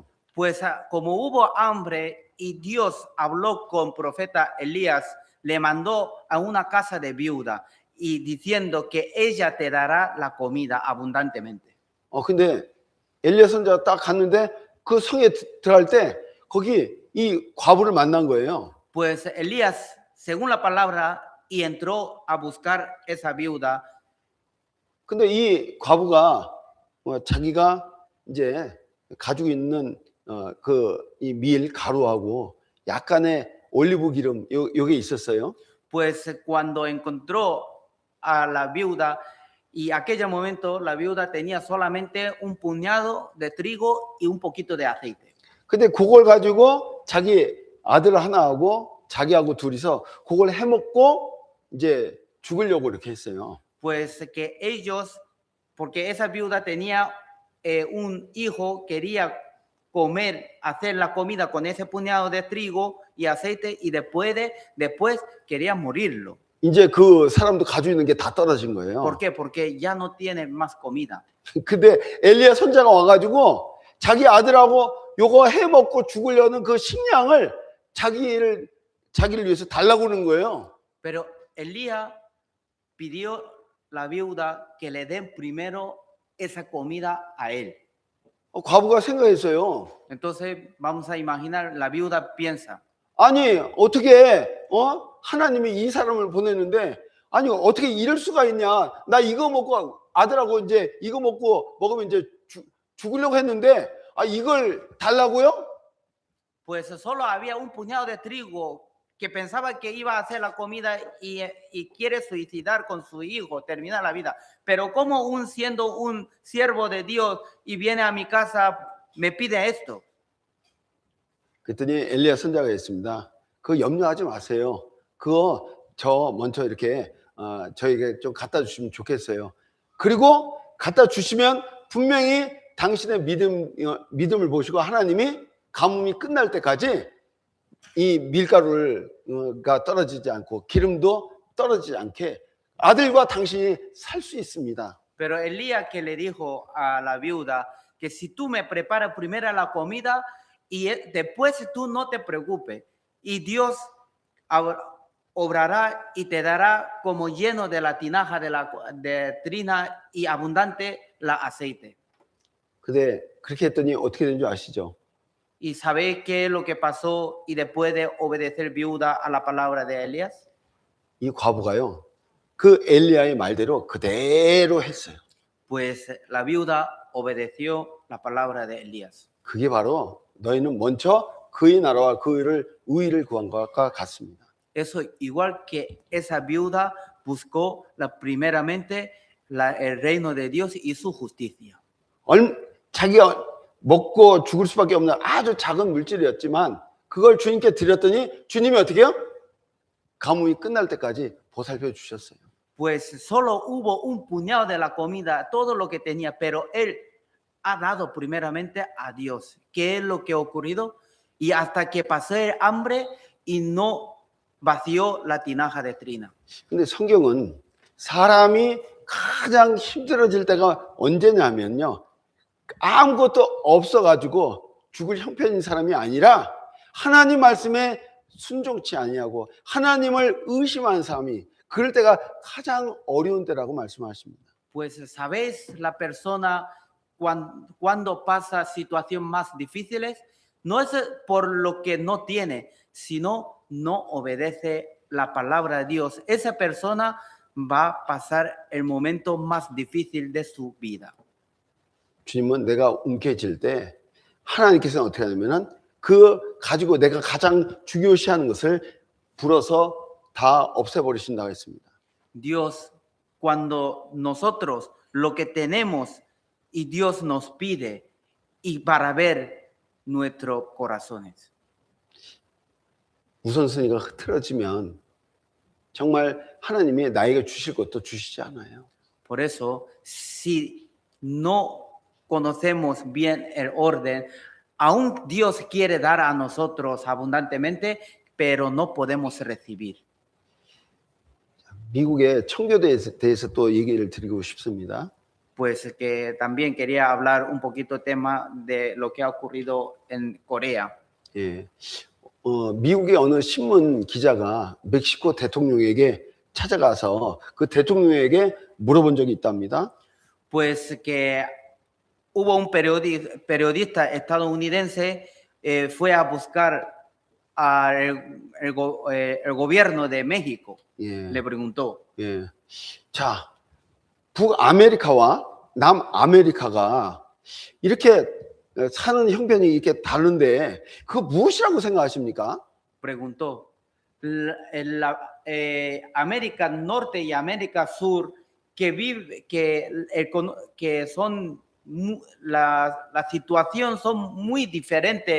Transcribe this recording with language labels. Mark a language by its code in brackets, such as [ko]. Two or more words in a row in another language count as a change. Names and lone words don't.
[es] Pues como hubo hambre y Dios habló con profeta Elías, le mandó a una casa de viuda y diciendo que ella te dará la comida abundantemente. [ko] 근데 엘리야 선지자가 딱 갔는데 그 성에 들어갈 때 거기 이 과부를 만난 거예요. [es] Pues Elías, según la palabra, y entró a buscar esa viuda. [ko] 근데 이 과부가 자기가 이제 가지고 있는 그 이 밀 가루하고 약간의 올리브 기름 요게 있었어요. [es] Pues cuando encontró a la viuda y aquel momento la viuda tenía solamente un puñado de trigo y un poquito de aceite. [ko] 근데 그걸 가지고 자기 아들 하나하고 자기하고 둘이서 그걸 해먹고 이제 죽으려고 이렇게 했어요. [es] Pues que ellos, porque esa viuda tenía un hijo, quería comer, hacer la comida con ese puñado de trigo y aceite y después quería morirlo. [ko] 이제 그 사람도 가지고 있는 게 다 떨어진 거예요. [es] ¿Por qué? Porque ya no tiene más comida. [ko] 근데 엘리야 선자가 와가지고 자기 아들하고 요거 해 먹고 죽으려는 그 식량을 자기를 위해서 달라고 그러는 거예요. [es] Pero Elías pidió la viuda que le den primero esa comida a él. [ko] 과부가 생각했어요. [es] Entonces vamos a imaginar, la viuda piensa, [ko] 아니 어떻게 하나님이 이 사람을 보내는데 아니 어떻게 이럴 수가 있냐? 나 이거 먹고 아들하고 이제 이거 먹으면 이제 죽으려고 했는데 이걸 달라고요? [es] pues solo había un puñado de trigo que pensaba que iba a hacer la comida y quiere suicidar con su hijo, terminar la vida. Pero como siendo un siervo de Dios y viene a mi casa, me pide esto. [ko] 그랬더니 엘리야 선자가 했습니다. 그거 염려하지 마세요. 그거 저 먼저 이렇게 저에게 좀 갖다 주시면 좋겠어요. 그리고 갖다 주시면 분명히 당신의 믿음을 보시고 하나님이 가뭄이 끝날 때까지 이 밀가루가 떨어지지 않고 기름도 떨어지지 않게 아들과 당신이 살 수 있습니다. [es] Pero Elías que le dijo a la viuda que si tú me preparas primero la comida y después tú no te preocupes y Dios obrará y te dará como lleno de la tinaja de trina y abundante la aceite. [ko] 근데 그렇게 했더니 어떻게 된 줄 아시죠? [es] ¿Y sabéis qué es lo que pasó y después de obedecer viuda a la palabra de Elías? [ko] 이 과부가요. 그 엘리야의 말대로 그대로 했어요. [es] Pues la viuda obedeció la palabra de Elías. [ko] 그게 바로 너희는 먼저 그의 나라와 그의 의를 구한 것과 같습니다. [es] Eso igual que esa viuda buscó primeramente el reino de Dios y su justicia. [ko] 자기가 먹고 죽을 수밖에 없는 아주 작은 물질이었지만 그걸 주님께 드렸더니 주님이 어떻게 해요? 가뭄이 끝날 때까지 보살펴 주셨어요. [es] Pues solo hubo un puñado de la comida, todo lo que tenía, pero él ha dado primeramente a Dios. ¿Qué es lo que ha ocurrido? Y hasta que pasé hambre y no vació la tinaja de trina. [ko] 근데 성경은 사람이 가장 힘들어질 때가 언제냐면요. 아무것도 없어가지고 죽을 형편인 사람이 아니라 하나님 말씀에 순종치 아니하고 하나님을 의심하는 사람이 그럴 때가 가장 어려운 때라고 말씀하십니다. [es] Pues sabéis la persona cuando pasa situaciones más difíciles, no es por lo que no tiene, sino no obedece la palabra de Dios. Esa persona va a pasar el momento más difícil de su vida. [ko] 주님은 내가 움켜질 때 하나님께서는 어떻게 하냐면은 그 가지고 내가 가장 중요시하는 것을 불어서 다 없애버리신다고 했습니다. [es] Dios, cuando nosotros lo que tenemos y Dios nos pide y para ver nuestros corazones. [ko] 우선순위가 흐트러지면 정말 하나님이 나에게 주실 것도 주시지 않아요. [es] Por eso, si no conocemos bien el orden, aún Dios quiere dar a nosotros abundantemente, pero no podemos recibir. [ko] 미국의 청교도에 대해서 또 얘기를 드리고 싶습니다. [es] Pues que también quería hablar un poquito tema de lo que ha ocurrido en Corea. [ko] 예, 미국의 어느 신문 기자가 멕시코 대통령에게 찾아가서 그 대통령에게 물어본 적이 있답니다. [es] Pues que hubo un periodista estadounidense fue a buscar al gobierno de México. [ko] 예, [es] Le preguntó. [ko] 예. 자, 북아메리카와 남아메리카가 이렇게 사는 형편이 이렇게 다른데 그거 무엇이라고 생각하십니까? [es] Preguntó. América Norte y América Sur que son la situación son muy diferentes.